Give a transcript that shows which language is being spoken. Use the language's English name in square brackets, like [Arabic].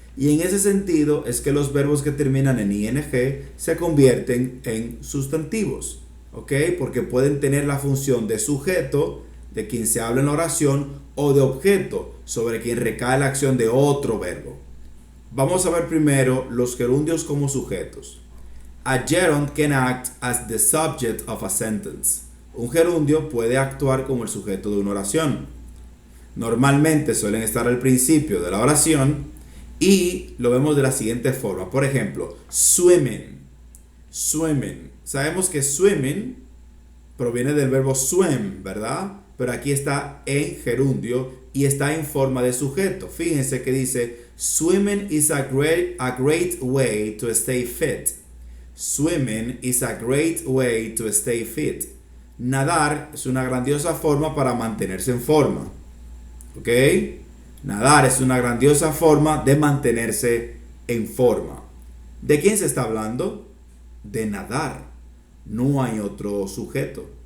[Spanish] Y en ese sentido es que los verbos que terminan en ing se convierten en sustantivos, ¿ok? Porque pueden tener la función de sujeto, de quien se habla en la oración, o de objeto, sobre quien recae la acción de otro verbo. Vamos a ver primero los gerundios como sujetos. [English] A gerund can act as the subject of a sentence. [Spanish] Un gerundio puede actuar como el sujeto de una oración. Normalmente suelen estar al principio de la oración y lo vemos de la siguiente forma. Por ejemplo, swimming. Swimming. Sabemos que swimming proviene del verbo swim, ¿verdad? Pero aquí está en gerundio y está en forma de sujeto. Fíjense que dice: [English] swimming is a great way to stay fit. Swimming is a great way to stay fit. [Spanish] Nadar es una grandiosa forma para mantenerse en forma. ¿Ok? Nadar es una grandiosa forma de mantenerse en forma. ¿De quién se está hablando? De nadar. No hay otro sujeto.